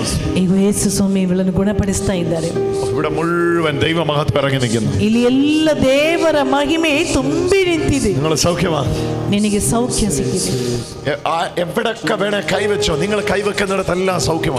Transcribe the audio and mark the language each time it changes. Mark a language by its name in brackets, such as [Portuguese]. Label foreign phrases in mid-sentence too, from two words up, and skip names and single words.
[Kannada] ಈಗ ಯೇಸು ಸ್ವಾಮಿ ಇವಳನ್ನು ಗುಣಪಡಿಸ್ತಾ ಇದ್ದಾರೆ. [Malayalam] ഇവിടെ മുഴുവൻ ദൈവ മഹത്വം ഇറങ്ങി നിൽക്കുന്നു. [Kannada] ಇಲ್ಲಿ ಎಲ್ಲ ದೇವರ ಮಹಿಮೆ ತುಂಬಿ ನಿಂತಿದೆ. [Malayalam] നിങ്ങൾ സൗഖ്യമാണ്, [Kannada] ನಿನಗೆ ಸೌಖ್ಯ ಸಿಕ್ಕಿದೆ. [Malayalam] എവിടൊക്കെ വേണേ കൈവച്ചോ, നിങ്ങൾ കൈവെക്കുന്നിടത്തെല്ലാം സൗഖ്യമാണ്.